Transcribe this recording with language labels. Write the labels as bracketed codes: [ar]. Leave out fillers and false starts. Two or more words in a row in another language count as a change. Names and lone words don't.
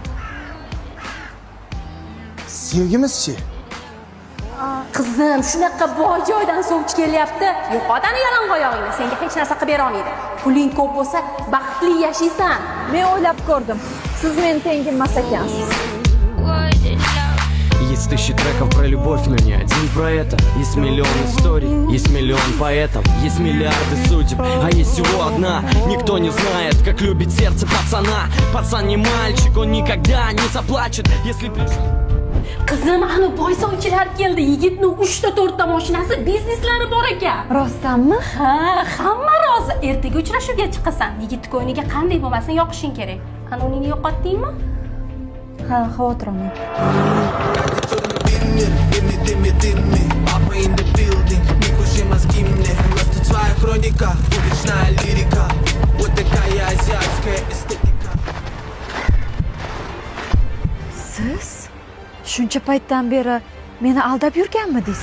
[uz] Sevgimizchi? Qizim, shunaqa boy joydan sovchi kelyapti. Yo'qotani yalang'oyog'ingni, senga hech narsa qilib bera olmaydi. Puling ko'p bo'lsa, baxtli yashaysan. Men o'ylab ko'rdim. Siz men tengim emas ekansiz. [ru] Есть тысячи треков про любовь, но не один про это. Есть миллион историй, есть миллион поэтов, есть миллиарды судеб, а есть всего одна. Никто не знает, как любит сердце пацана. Пацан не мальчик, он никогда не заплачет, если пришел. [uz] Qizim, ana boy sovchilar keldi. Yigitning 3 ta 4 ta mashinasi, bizneslari bor ekan. Rostdanmi? Ha, hamma rozi. Ertaga uchrashuvga chiqasan. Yigit ko'yniga qanday bo'lmasin yoqishing kerak. Ana uningni yo'qotdingmi? Ha, xavotir olmang. Siz shuncha paytdan beri meni aldab yurganmidingiz?